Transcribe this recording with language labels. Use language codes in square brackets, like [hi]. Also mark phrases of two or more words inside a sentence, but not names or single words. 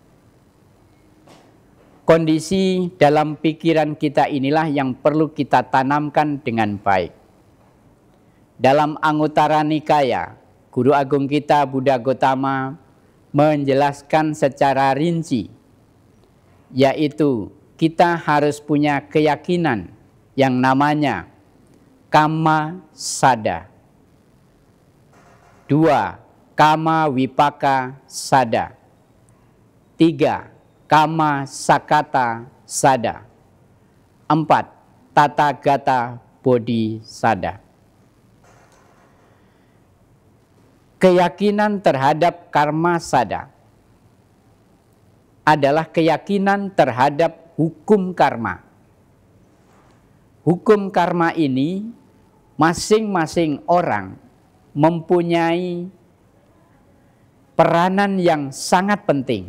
[id] Kondisi dalam pikiran kita inilah yang perlu kita tanamkan dengan baik. Dalam Anguttara Nikaya, Guru Agung kita Buddha Gotama menjelaskan secara rinci, yaitu kita harus punya keyakinan yang namanya [pi] Kamma Sada. 2. Kamma Vipaka Sada. 3. Kamma Sakata Sada. 4. Tathagata Bodhi Sada. [id] Keyakinan terhadap [pi] karma sada [id] adalah keyakinan terhadap hukum karma. Hukum karma ini masing-masing orang mempunyai peranan yang sangat penting.